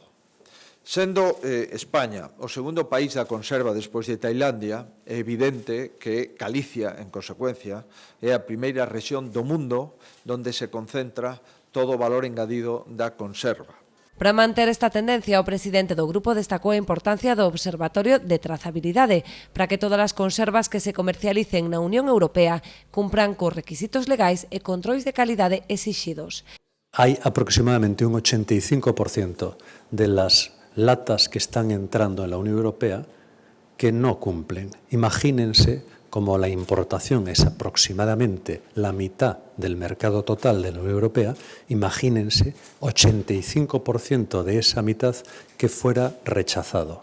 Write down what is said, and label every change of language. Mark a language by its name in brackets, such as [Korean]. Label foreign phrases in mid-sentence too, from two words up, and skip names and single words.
[Galician] Sendo España o segundo país da conserva despois de Tailandia, é evidente que Galicia, en consecuencia, é a primeira rexión do mundo onde se concentra todo o valor engadido da conserva. Para manter esta tendencia, o presidente do grupo destacou a importancia do Observatorio de Trazabilidade para que todas as conservas que se comercialicen na Unión Europea cumpran cos requisitos legais e controis de calidade exixidos. [Spanish] Hai aproximadamente un 85% de las latas que están entrando en la Unión Europea que no cumplen. Imagínense como la importación es aproximadamente la mitad del mercado total de la Unión Europea, imagínense 85% de esa mitad que fuera rechazado.